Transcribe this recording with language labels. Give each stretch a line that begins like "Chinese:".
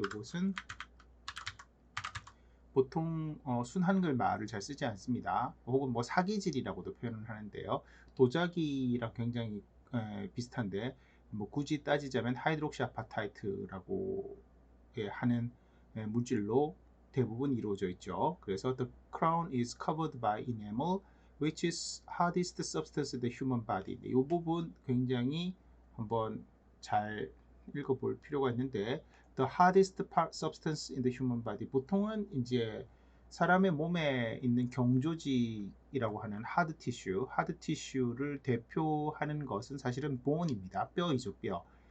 Korean: 이것은 보통 순한글 말을 잘 쓰지 않습니다. 혹은 뭐 사기질이라고도 표현을 하는데요. 도자기랑 굉장히 비슷한데 뭐 굳이 따지자면 하이드록시 아파타이트라고 하는 물질로 대부분 이루어져 있죠.
English: 그래서 the crown is covered by enamel, which is hardest substance in the human body.
Korean: 이 부분 굉장히 한번 잘 읽어볼 필요가 있는데
English: the hardest substance in the human body.
Korean: 보통은 이제 사람의 몸에 있는 경조직이라고 하는 하드 티슈를 대표하는 것은 사실은 bone입니다. 뼈이죠, 뼈.